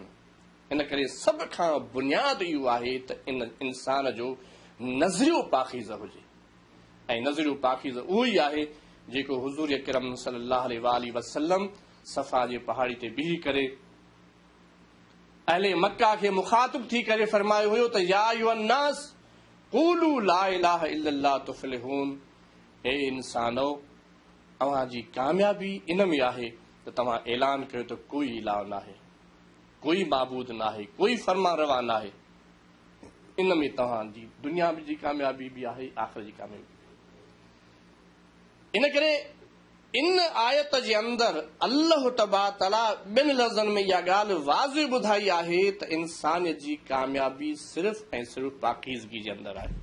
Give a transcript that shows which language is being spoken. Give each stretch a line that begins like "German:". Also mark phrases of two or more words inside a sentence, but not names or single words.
Sindhi: इन करे सभ खां बुनियादु इहो आहे त इन इंसान जो नज़रियो पाकीज़ हुजे, ऐं नज़रियो पाकीज़ उहो ई आहे जेको हुज़ूर अकरम
Arabic: صلى الله عليه وسلم
Sindhi: सफ़ा जे पहाड़ी ते बीही करे अहले मक्का खे मुखातिब थी करे फरमायो हुयो त
Arabic: يا أيها الناس قولوا لا إله إلا الله تفلحوا,
Sindhi: हे इंसानो अव्हांजी कामयाबी इन में आहे त तव्हां ऐलान कयो त कोई इलाह न आहे, कोई माबूद न आहे, कोई फरमा रवा न आहे। इन में तव्हांजी दुनिया जी कामयाबी बि आहे, आख़िर जी कामयाबी। इन करे इन आयत जे अंदरि
Arabic: الله تبارك تعالى
Sindhi: ॿिनि लफ़्ज़नि में इहा ॻाल्हि वाज़िह ॿुधाई आहे त इंसान जी कामयाबी सिर्फ़ ऐं सिर्फ़ पाकीज़गी जे अंदरि आहे।